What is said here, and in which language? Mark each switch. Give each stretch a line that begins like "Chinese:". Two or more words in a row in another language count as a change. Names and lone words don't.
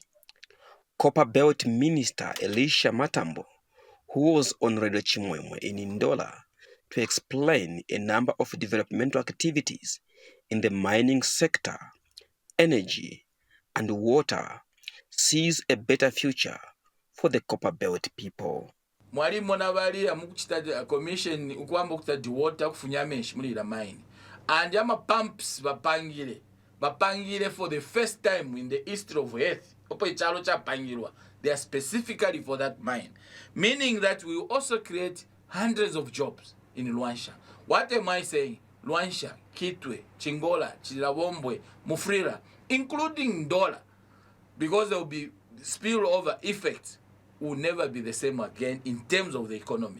English: Copper Belt Minister Elisha Matambo, who was on Radio Chimwemwe in Ndola to explain a number of developmental activities in the mining sector, energy, and water, sees a better future for the Copper Belt people.
Bemba: Mwali monabali amukuchita commission ukwamba kutadi water kufunya menshi mulira mine.
English: And
Bemba: yama pumps bapangile
English: for the first time in the history of earth.
Bemba: Opo ichalo cha pangilwa.
English: They are specifically for that mine. Meaning that we will also create hundreds of jobs in Luansha. What am I saying? Luansha, Kitwe, Chingola, Chilawombwe, Mufrira, including Ndola, because there will be spillover effects, will never be the same again in terms of the economy.